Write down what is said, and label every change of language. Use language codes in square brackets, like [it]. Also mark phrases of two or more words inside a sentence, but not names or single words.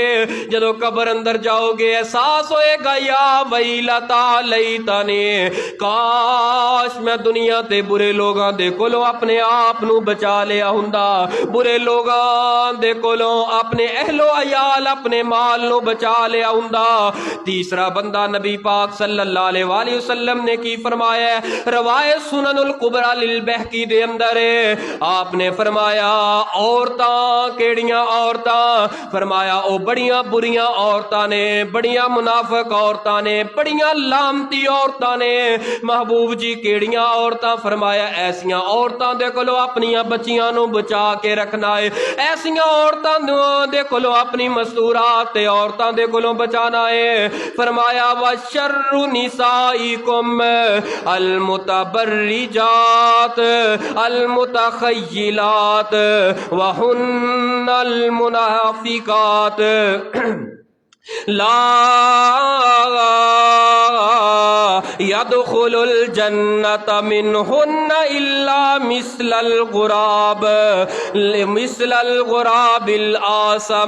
[pa] جدوں قبر اندر جاؤ گے احساس ہوئے گا [ar] يا ويلتا ليتني, [pa] کاش میں دنیا تے برے لوگاں دے کولوں اپنے آپ نوں بچا لیا ہوندا، برے لوگاں دے کولوں اپنے اہلو عیال، اپنے مال نوں بچا لیا ہوندا. تیسرا بندہ نبی پاک [ar] صلى الله عليه وسلم [pa] نے کی فرمایا، روایت سنن الکبری للبیہقی دے اندر ہے. آپ نے فرمایا عورتاں کیہڑیاں عورتاں? فرمایا او بڑیاں بریاں عورتاں نے، بڑیاں منافق عورتاں نے، بڑیاں لعنتی عورتاں نے. محبوب جی کیہڑیاں عورتاں؟ فرمایا ایسیاں عورتاں دے کولوں اپنیاں بچیاں نوں بچا کے رکھنا ہے، ایسیاں عورتاں دے کولوں اپنی مستورات تے عورتاں دے کولوں بچانا ہے. [ar] فرمایا وشر نسائكم المتبرجات المتخيلات وهن المنافقات لا يدخل الجنة منهن إلا مثل الغراب الأعصم.